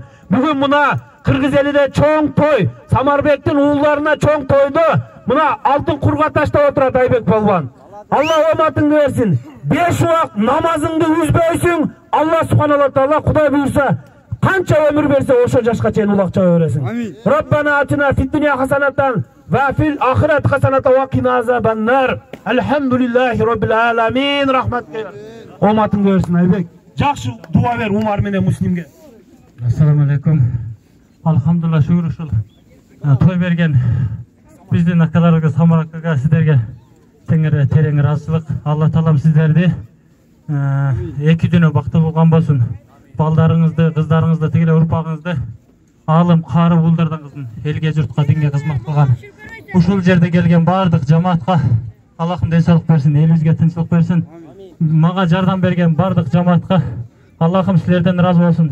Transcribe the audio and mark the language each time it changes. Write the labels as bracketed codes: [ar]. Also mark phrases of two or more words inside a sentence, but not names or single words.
[ky] Бүгүн мына Кыргыз элиде чоң той, Самарбектин уулдарына чоң тойду мына алтын курга таштап отурат Айбек палван. Алла оматыңды берсин. 5 убак намазыңды үзбөйсүң. Алла субхана таала Кудай буйрса канча өмүр берсе ошо жашка чейин улак чаба бересиң. [ar] ربنا آتنا في الدنيا حسنة وفي الآخرة حسنة وقنا عذاب النار. الحمد لله رب العالمين. [ky] Рахматке. Оматыңды берсин Айбек. Жакшы дуа бер Умар менен Муслимге. [ar] السلام عليكم. الحمد لله [ky] шүгүр ушул. Той берген биздин акаларга, Самар акага, сиздерге теңере терең ыраазылык. Allah Taalam sizlerdi 2 дүнө бакты болгон болсун. Балдарыңызды, кыздарыңызды, тигиле урпагыңызды алым, кары булдардыңыздын элге, журтка, динге кызмат кылган. Ушул жерде келген бардык жамаатка Аллахым денсаулык берсин, элибизге тынччылык берсин. Мага жардам берген бардык жамаатка Аллахым силерден разы болсун.